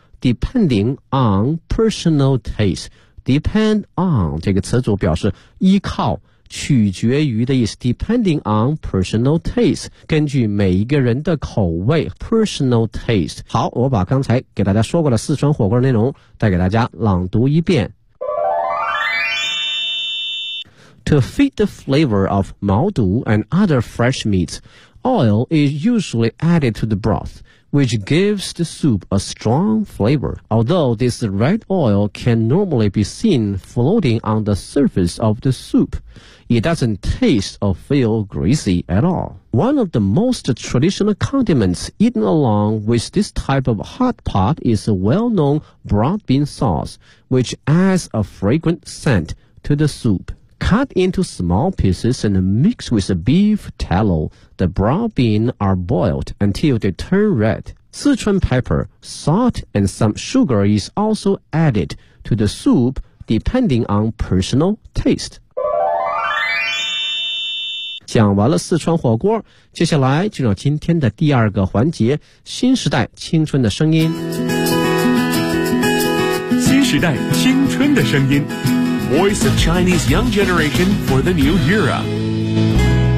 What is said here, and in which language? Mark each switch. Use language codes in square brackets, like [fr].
[zh] Depending on personal taste， depend on 这个词组表示依靠取决于的意思， depending on personal taste，根据每一个人的口味 personal taste。好，我把刚才给大家说过的四川火锅内容再给大家朗读一遍。 [en] To feed the flavor of 毛肚 and other fresh meats， oil is usually added to the broth，which gives the soup a strong flavor. Although this red oil can normally be seen floating on the surface of the soup, it doesn't taste or feel greasy at all. One of the most traditional condiments eaten along with this type of hot pot is a well-known broad bean sauce, which adds a fragrant scent to the soup. cut into small pieces and mix with the beef tallow. The brown beans are boiled until they turn red. Sichuan pepper, salt, and some sugar is also added to the soup depending on personal taste. [zh] 讲完了四川火锅，接下来就让今天的第二个环节——新时代青春的声音。 [en] 新时代青春的声音，Voice of Chinese Young Generation for the New Era。